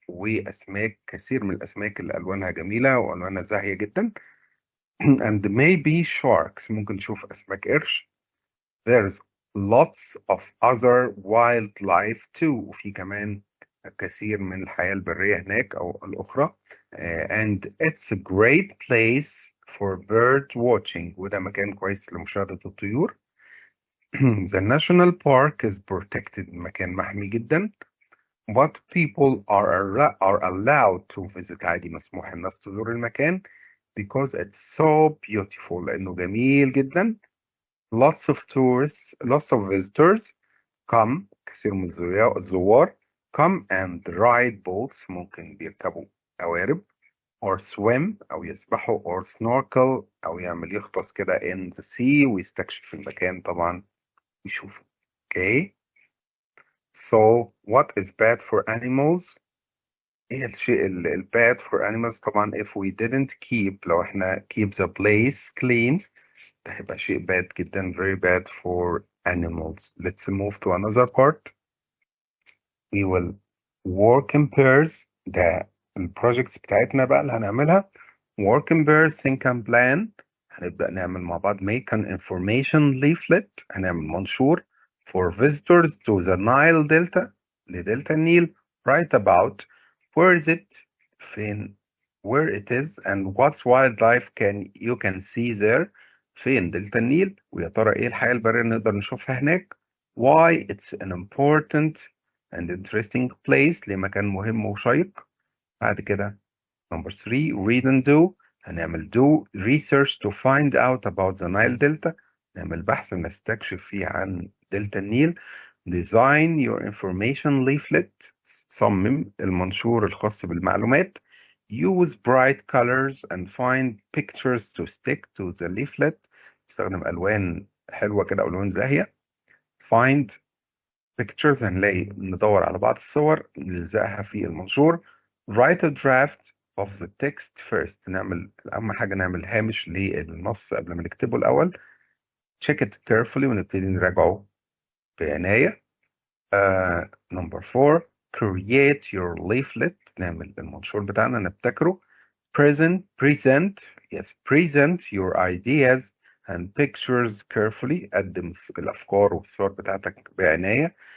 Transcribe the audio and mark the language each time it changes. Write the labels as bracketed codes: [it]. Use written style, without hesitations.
[ar] وأسماك كثير من الأسماك اللي ألوانها جميلة وألوانها زاهية جدا. and maybe sharks. ممكن تشوف أسماك قرش. [en] There's lots of other wildlife too. [ar] وفي كمان كثير من الحياة البرية هناك أو الأخرى. [en] And it's a great place for bird watching. [ar] وده مكان كويس لمشاهدة الطيور. [en] The national park is protected. [ar] مكان محمي جدا. [en] But people are allowed to visit. [ar] عادي مسموح الناس تزور المكان because it's so beautiful. لأنه جميل جدا. [en] Lots of tourists, lots of visitors come. كثير من الزوار come and ride boats. [ar] ممكن بيركبوا قوارب or swim أو يسبحوا or snorkel أو يغطس كده in the sea ويستكشف المكان طبعا يشوفه. [en] Okay. So what is bad for animals? ايه الشيء bad for animals؟ طبعا if we didn't keep لو احنا keep the place clean ده هيبقى شيء bad جدا, very bad for animals. Let's move to another part. We will work in pairs. [ar] ده البروجكتس بتاعتنا بقى اللي هنعملها. [en] Work in pairs, think and plan. هنبدأ نعمل مع بعض make an information leaflet. هنعمل منشور for visitors to the Nile Delta. [ar] لدلتا النيل. [en] Write about where is it, فين, where it is, and what wildlife you can see there. [ar] فين دلتا النيل ويا ترى ايه الحياة البرية اللي نقدر نشوفها هناك. [en] Why it's an important and interesting place. [ar] ليه مكان مهم وشيق. [en] بعد كده number 3 read and do. هنعمل do research to find out about the Nile Delta. [ar] نعمل بحث نستكشف فيه عن دلتا النيل. [en] design your information leaflet. [ar] صمم المنشور الخاص بالمعلومات. [en] use bright colors and find pictures to stick to the leaflet. [ar] استخدم ألوان حلوة كده أو ألوان زاهية. find pictures، ندور على بعض الصور نلزقها في المنشور. write a draft of the text first، أهم حاجة نعمل هامش للنص قبل ما نكتبه الأول. [en] check it carefully، ونبتدي نراجعه بعناية. number 4 create your leaflet، نعمل المنشور بتاعنا نبتكره. present present your ideas and pictures carefully، قدم الأفكار والصور بتاعتك بعناية.